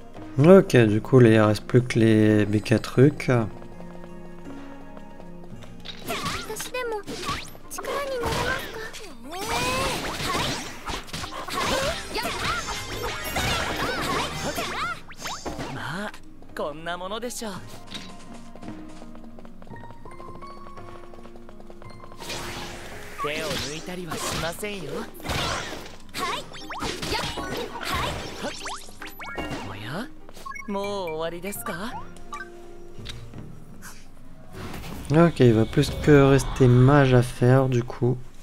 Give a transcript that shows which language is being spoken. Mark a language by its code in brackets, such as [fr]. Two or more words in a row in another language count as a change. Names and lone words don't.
[fr] Ok, du coup, il reste plus que les BK trucs. [ja] 私でも力になれますか？まあこんなものでしょう。手を抜いたりはしませんよ。おや、もう終わりですか？ [fr] Ok, il va plus que rester mage à faire du coup.